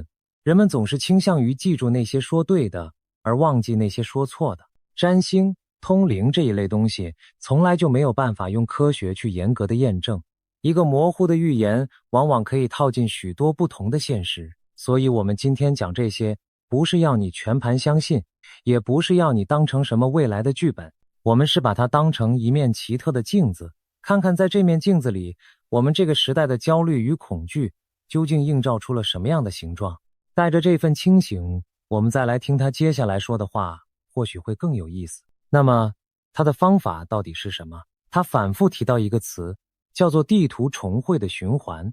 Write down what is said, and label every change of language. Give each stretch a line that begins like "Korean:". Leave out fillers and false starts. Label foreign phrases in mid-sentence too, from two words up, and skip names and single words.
Chinese: 人們總是傾向於記住那些說對的，而忘記那些說錯的。占星、通靈這一類東西，從來就沒有辦法用科學去嚴格的驗證。一個模糊的預言，往往可以套進許多不同的現實。所以我們今天講這些，不是要你全盤相信，也不是要你當成什麼未來的劇本，我們是把它當成一面奇特的鏡子，看看在這面鏡子裡，我們這個時代的焦慮與恐懼究竟映照出了什麼樣的形狀。帶着這份清醒，我們再來聽他接下來說的話，或許會更有意思。那麼他的方法到底是什麼？他反復提到一個詞，叫做地圖重繪的循環。